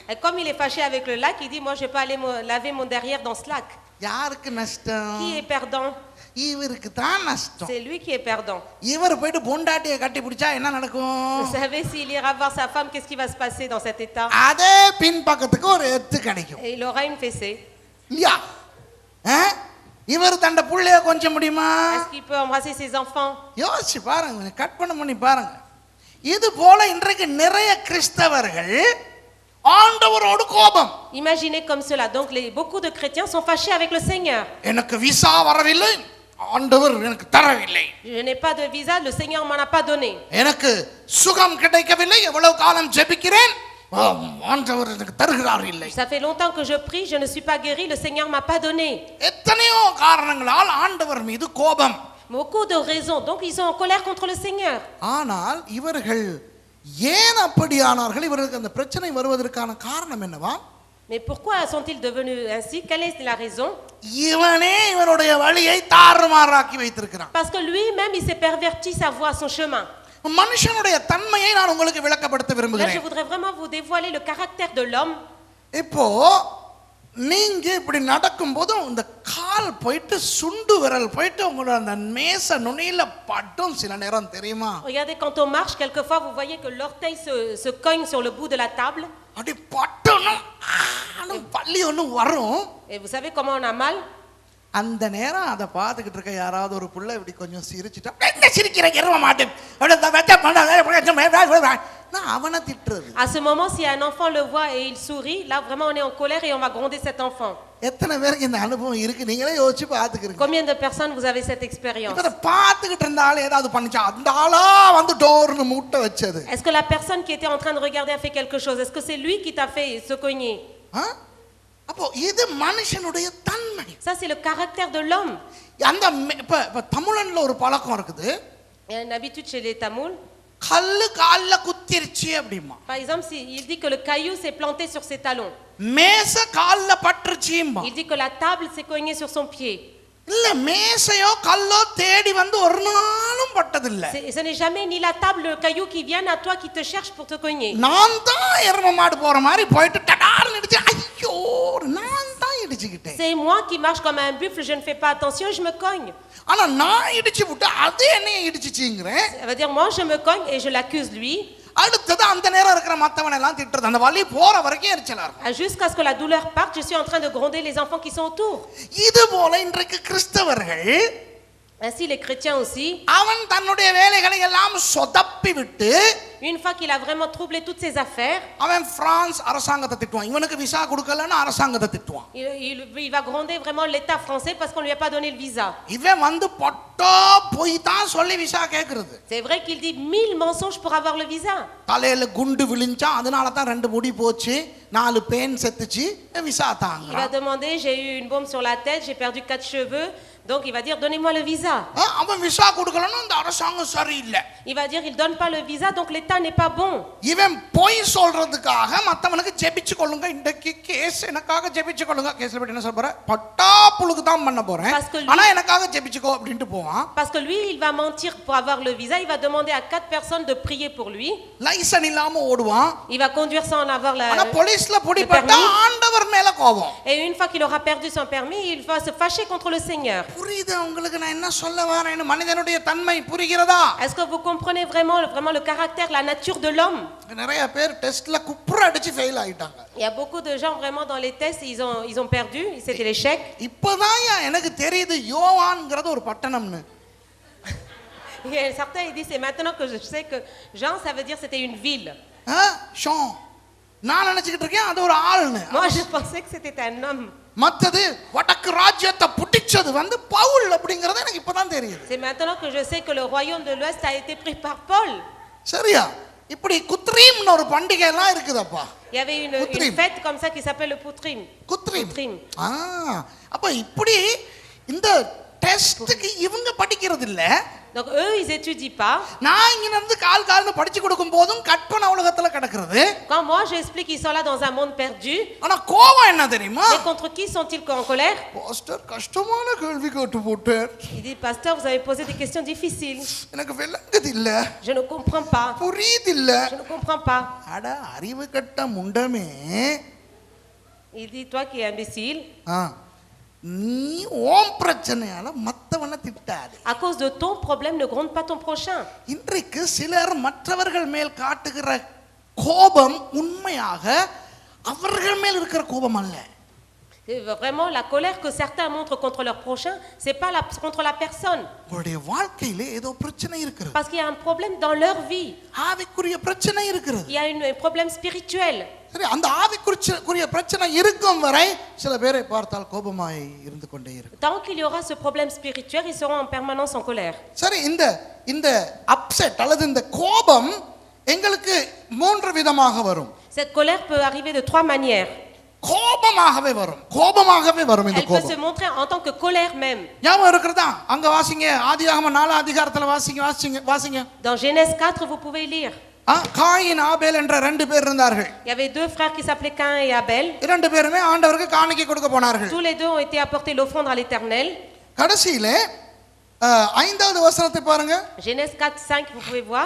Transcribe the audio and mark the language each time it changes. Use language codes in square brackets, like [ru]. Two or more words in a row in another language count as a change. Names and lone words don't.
[fr] Et comme il est fâché avec le lac, il dit moi je vais pas aller laver mon derrière dans ce lac. [ta] யாருக்கு நஷ்டம்? [fr] Qui est perdant? [ta] இவருக்கு தான் நஷ்டம். [fr] C'est lui qui est perdant. [ta] இவர் போயிட்டு பொண்டாட்டியை கட்டி பிடிச்சா என்ன நடக்கும்? [fr] Vous savez, s'il ira voir sa femme, qu'est-ce qui va se passer dans cet état? [ta] அதே பின்பக்கத்துக்கு ஒரு எத்து கிடைக்கும். [fr] Et il aura une fessée. [ta] இல்லையா? இவர் தண்ட புள்ளைய கொஞ்சம் முடியுமா? [fr] Est-ce qu'il peut embrasser ses enfants? [ta] யோசிச்சு பாருங்க, கட் பண்ணி பாருங்க. இது போல இன்றைக்கு நிறைய கிறிஸ்தவர்கள் ஆண்டவரோடு கோபம். [fr] Imaginez comme cela. Donc beaucoup de chrétiens sont fâchés avec le Seigneur. [ta] எனக்கு விசா வரவில்லை, ஆண்டவர் எனக்கு தரவில்லை. [fr] Je n'ai pas de visa, le Seigneur m'en a pas donné. [ta] எனக்கு சுகம் கிடைக்கவில்லை, எவ்வளவு காலம் ஜெபிக்கிறேன், ஆண்டவர் எனக்கு தருகிறார் இல்லை. [fr] Ça fait longtemps que je prie, je ne suis pas guéri, le Seigneur m'a pas donné. [ta] எத்தனையோ காரணங்களால் ஆண்டவர் மீது கோபம். [fr] Beaucoup de raisons. Donc ils sont en colère contre le Seigneur. [ta] ஆனால் இவர்கள் ஏன் அப்படியானார்கள்? இவர்களுக்கு அந்த பிரச்சனை வருவதற்கான காரணம் என்னவா? [fr] Mais pourquoi sont-ils devenus ainsi? Quelle est la raison? [ta] இவனே இவனுடைய வழியை தாறுமாறாக்கி வைத்திருக்கிறான். [fr] Parce que lui-même il s'est perverti sa voie, son chemin. [ta] மனுஷனுடைய தன்மையை நான் உங்களுக்கு விளக்கப்படுத்த [fr] Là, je [ta] விரும்புகிறேன். [fr] voudrais vraiment vous dévoiler le caractère de l'homme. [ta] இப்போ நீங்க இப்படி நடக்கும்போது இந்த கால் போயிட்டு சுண்டு விரல் போயிட்டு உங்களோட அந்த மேச நுனியில பட்டும் சில நேரம் தெரியுமா? [fr] Regardez, quand on marche, quelquefois vous voyez que l'orteil se cogne sur le bout de la table. [ta] அப்படி பட்டணும் பள்ளி ஒன்று வரும். [fr] Et vous savez comment on a mal? [ta] அந்த நேரம் அதை பார்த்துக்கிட்டு இருக்க யாராவது ஒரு புள்ள இப்படி கொஞ்சம் சிரிச்சுட்டா, என்ன சிரிக்கிற எருவ மாட்டேன் அவனை திட்டுறது. [fr] À ce moment, si un enfant le voit et il sourit, là vraiment on est en colère et on va gronder cet enfant. [ta] எத்தனை பேருக்கு இந்த அனுபவம் இருக்கு? நீங்களே யோசிச்சு பார்த்துக்கிறீங்க. [fr] Combien de personnes vous avez cette expérience? [ta] இத பார்த்துக்கிட்டு இருந்தாலும் ஏதாவது பண்ணிச்சா அந்த ஆளா வந்து டோர்னு மூட்டை வச்சது. [fr] Est-ce que la personne qui était en train de regarder a fait quelque chose? Est-ce que c'est lui qui t'a fait se cogner? [ta] அப்போ இது மனுஷனுடைய தன்மை. [fr] Ça c'est le caractère de l'homme. [ta] அந்த இப்ப தமிழ்ல ஒரு பழக்கம் இருக்குது. [fr] Il y a une habitude chez les Tamouls. [ta] கல்லு கால்ல குத்திருச்சு அப்படிமா. [fr] Par exemple, il dit que le caillou s'est planté sur ses talons. [ta] மேச கால்ல பட்டுருச்சும்பா. [fr] Il dit que la table s'est cognée sur son pied. [ta] இல்ல மேசையோ கல்லோ தேடி வந்து ஒரு நாளும் பட்டது இல்ல. [fr] Ce n'est jamais ni la table le caillou qui viennent à toi qui te cherche pour te cogner. [ta] நான் தான் எருமை மாடு போற மாதிரி போயிட்டு டடார்னு இடிச்சு ஐயோ நான் தான் இடிச்சிட்டேன். [fr] C'est moi qui marche comme un buffle, je ne fais pas attention, je me cogne. [ta] ஆனா நான் இடிச்சு விட்டு அது என்னைய இடிச்சிச்சீங்கறேன். [fr] Ça veut dire moi je me cogne et je l'accuse lui. [ta] அடுத்தது அந்த நேரம் இருக்கிற மத்தவனை எல்லாம் திட்டுறது. அந்த வலி போற வரைக்கும் எரிச்சலா இருக்கும். [fr] Jusqu'à ce que la douleur parte, je suis en train de gronder les enfants qui sont autour. [ta] இது போல இன்றைக்கு கிறிஸ்தவர்கள் [fr] Ainsi les chrétiens aussi. [ta] அவன் தன்னுடைய வேலைகளை எல்லாம் சொதப்பி விட்டு [fr] Une fois qu'il a vraiment troublé toutes ses affaires, [ta] அவன் பிரான்ஸ் அரசாங்கத்தை திட்டுவான், இவனுக்கு விசா கொடுக்கலன்னு அரசாங்கத்தை திட்டுவான். [fr] il va gronder vraiment l'État français parce qu'on lui a pas donné le visa. [ta] இவன் வந்து பொட்டா போய் தான் சொல்லி விசா கேக்குறது. [fr] C'est vrai qu'il dit 1000 mensonges pour avoir le visa. [ta] தலையில குண்டு விழுந்தா அதனால தான் 2 முடி போச்சு, 4 பேன் செத்துச்சு, விசா தாங்க. [fr] Il va demander, j'ai eu une bombe sur la tête, j'ai perdu 4 cheveux, donc il va dire donnez-moi le visa. [ta] அவன் விசா கொடுக்கலன்னு அந்த அரசாங்கம் சரியில்லை. [fr] Il va dire il donne pas le visa, donc l'État n'est pas bon. [ta] இவன் போய் சொல்றதுக்காக மத்தவனுக்கு ஜெபிச்சு கொள்ளுங்க, இன்றைக்கு கேஸ் எனக்காக ஜெபிச்சு கொள்ளுங்க, கேஸ்ல போய் என்ன சொல்ற பட்டா புளுக்கு தான் பண்ண போறேன், ஆனா எனக்காக ஜெபிச்சுக்கோ அப்படினு போவான். [fr] Parce que lui il va mentir pour avoir le visa, il va demander à 4 personnes de prier pour lui. [ta] லைசன்ஸ் இல்லாம ஓடுவான். [fr] Il va conduire sans en avoir la. [ta] ஆனா போலீஸ்ல பிடிபட்டா ஆண்டவர் மேல கோபம். [fr] Et une fois qu'il aura perdu son permis, il va se fâcher contre le Seigneur. [ta] புரியுது உங்களுக்கு நான் என்ன சொல்ல வரேன்னு? மனிதனுடைய தன்மை புரிகிறதா? [fr] Est-ce que vous comprenez vraiment le caractère, la nature de l'homme? [ta] நிறைய பேர் டெஸ்ட்ல குப்புற அடிச்சு ஃபெயில் ஆயிட்டாங்க. [fr] Il y a beaucoup de gens vraiment dans les tests, ils ont perdu, c'était l'échec. [ta] இப்போதான் எனக்கு தெரியுது யோவான்ங்கிறது ஒரு பட்டணம்னு. [fr] Et certains ils disent c'est maintenant que je sais que Jean ça veut dire c'était une ville. [ta] ஷோன் நான் நினைச்சிட்டு இருக்கேன் அது ஒரு ஆள்னு. [fr] Moi je pensais que c'était un homme. [ta] மத்தது வடக்கு ராஜ்யத்தை புடிச்சது வந்து பவுல் அப்படிங்கறது எனக்கு இப்பதான் தெரியுது. [fr] C'est maintenant que je sais que le royaume de l'Ouest a été pris par Paul. [ta] சரியா? இப்படி குத்ரீம்னு ஒரு பண்டிகை எல்லாம் இருக்குதப்பா. [fr] Il y avait une fête comme ça qui s'appelle le Putrim. [ta] குத்ரீம். அப்ப இப்படி இந்த டெஸ்ட்க்கு இவங்க படிக்கிறது இல்ல. [fr] Donc eux ils étudient pas. [ta] நான் இங்க இருந்து கால்னு படிச்சு கொடுக்கும் போதும் கற்பனை உலகத்துல கிடக்குறது. [fr] Quand moi j'explique ils sont là dans un monde perdu. [ta] ஆனா கோபம் என்ன தெரியுமா? [fr] Mais contre qui sont-ils en colère? [ta] பாஸ்டர் கஷ்டமான கேள்வி கேட்டு போட்டார். [fr] Il dit pasteur vous avez posé des questions difficiles. [ta] எனக்கு விளங்குது இல்ல. [fr] Je ne comprends pas. [ta] புரியுது இல்ல. [fr] Je ne comprends pas. [ta] அட அறிவு கட்ட முண்டமே. [fr] Il dit toi qui es imbécile. [ta] நீ ஓம் பிரச்சனையால மத்தவனை திட்டாதே. [fr] À cause de ton problème ne gronde pas ton prochain. [ta] இன்றைக்கு சிலர் மற்றவர்கள் மேல் காட்டுகிற கோபம் உண்மையாக அவர்கள் மேல் இருக்கிற கோபம் அல்ல. [fr] Vraiment la colère que certains montrent contre leur prochain, c'est pas contre la personne. [ta] அவருடைய வாழ்க்கையிலே ஏதோ பிரச்சனை இருக்குது. [fr] Parce qu'il y a un problème dans leur vie. [ta] ஆவிக்குரிய பிரச்சனை இருக்குது. [fr] Il y a un problème spirituel. [ta] சரி அந்த ஆவிக்குரிய பிரச்சனை இருக்கும் வரை சில பேரை பார்த்தால் கோபமாய் இருந்து கொண்டே இருக்கும். [fr] Tant qu'il y aura ce problème spirituel, ils seront en permanence en colère. [ta] சரி இந்த அப்செட் அல்லது இந்த கோபம் எங்களுக்கு 3 விதமாக வரும். [fr] Cette colère peut arriver de 3 manières. [ta] கோபமாகவே வரும் இந்த [fr] Elle peut [ta] கோபம். [fr] se montrer en tant que colère même. [ta] ஞாபகம் இருக்குதா? அங்க வாசிங்க, ஆதியாகமம் 4 அதிகாரத்துல வாசிங்க. [fr] Dans Genèse 4 vous pouvez lire. [ta] காயின் ஆபேல் என்ற 2 பேர் இருந்தார்கள். [fr] Il y avait 2 frères qui s'appelaient Caïn et Abel. [ta] 2 பேருமே ஆண்டவருக்கு காணிக்கை கொடுக்க போனார்கள். [fr] Tous les deux ont été apporter l'offrande à l'Éternel. [ta] கடைசியிலே 5வது வசனத்தை பாருங்க. [fr] Genèse 4:5 vous pouvez voir.